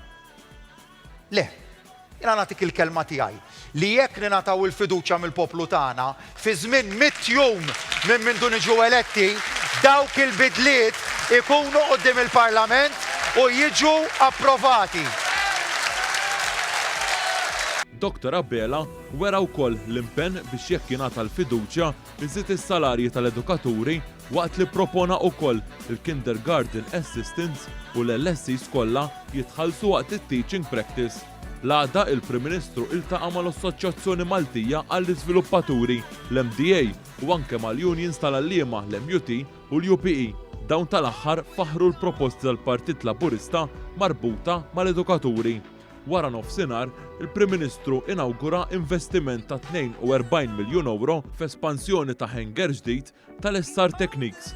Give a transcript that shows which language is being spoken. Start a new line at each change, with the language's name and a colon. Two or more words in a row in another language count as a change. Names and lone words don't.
Maltese: Le, jiena nagħtik il-kelma tiegħi li jekk ningħataw il-fiduċja mill-poplu tagħna fi żmien 100 jum minn mindu niġu eletti, dawk il-bidliet ikunu quddiem il-Parlament u jiġu approvati. Dr. Abela wera wkoll l-impenn biex jekk jingħata l-fiduċja iżid is-salarji tal-edukaturi waqt li propona wkoll il-
English: kindergarten assistants
Maltese: u l-LSIs kollha jitħallsu waqt it-
English: teaching practice.
Maltese: L-għada il-Prim Ministru iltaqa' mal-Assoċjazzjoni Maltija għall-Iżviluppaturi, l-MDA u anke mal-Unions tal-Għalliema l-MUT u l-UPE. Dawn tal-aħħar faħru l-proposti tal-Partit Laburista marbuta mal-edukaturi. Wara nofsinhar, il-Prim Ministru inawgura investiment ta' €42 miljun f'espansjoni ta' hangar ġdid tal-SR Techniques.